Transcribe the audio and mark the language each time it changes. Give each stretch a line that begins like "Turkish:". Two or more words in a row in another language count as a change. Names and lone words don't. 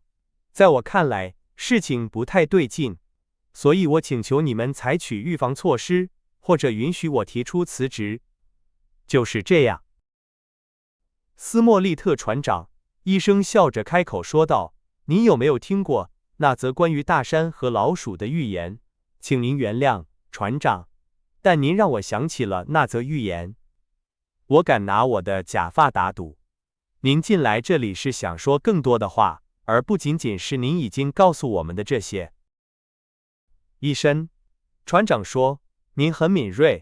Chinese: 在我看來，事情不太對勁，所以我請求你們採取預防措施，或者允許我提出辭職。就是這樣。斯莫利特船長，醫生笑着開口說道，您有沒有聽過那則關於大山和老鼠的寓言？請您原諒，船長，但您讓我想起了那則寓言。我敢拿我的假髮打賭，您進來這裡是想說更多的話，而不僅僅是您已經告訴我們的這些。醫生，船長說，您很敏銳。